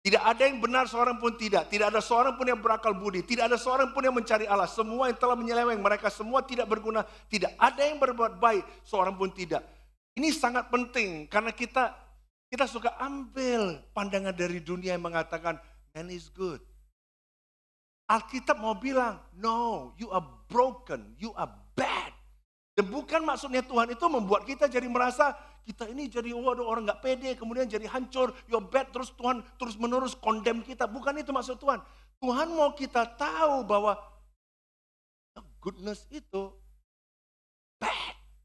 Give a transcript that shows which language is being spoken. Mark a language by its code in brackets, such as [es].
[id] Tidak ada yang benar seorang pun tidak. Tidak ada seorang pun yang berakal budi. Tidak ada seorang pun yang mencari Allah. Semua yang telah menyeleweng, mereka semua tidak berguna. Tidak ada yang berbuat baik, seorang pun tidak. Ini sangat penting karena kita suka ambil pandangan dari dunia yang mengatakan [en] man is good. [id] Alkitab mau bilang, [en] no, you are broken, you are bad. [id] Dan bukan maksudnya Tuhan itu membuat kita jadi merasa kita ini jadi waduh orang nggak pede, kemudian jadi hancur, [en] you're bad, [id] terus Tuhan terus menerus condemn kita. Bukan itu maksud Tuhan. Tuhan mau kita tahu bahwa goodness itu bad.